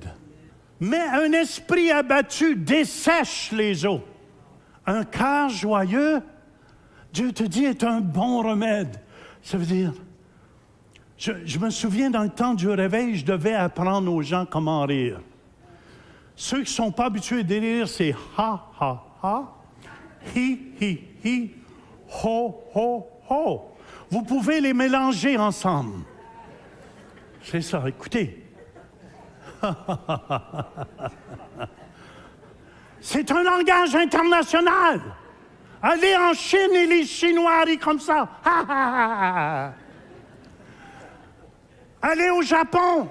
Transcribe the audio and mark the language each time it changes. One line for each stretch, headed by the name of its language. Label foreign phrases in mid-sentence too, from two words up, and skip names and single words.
French: Mais un esprit abattu dessèche les eaux. Un cœur joyeux, Dieu te dit, est un bon remède. Ça veut dire, je me souviens dans le temps du réveil, je devais apprendre aux gens comment rire. Ceux qui ne sont pas habitués de rire, c'est ha, ha, ha, hi, hi, hi, ho, ho, ho. Vous pouvez les mélanger ensemble. C'est ça, écoutez. C'est un langage international. Allez en Chine et les Chinois rient comme ça. Allez au Japon.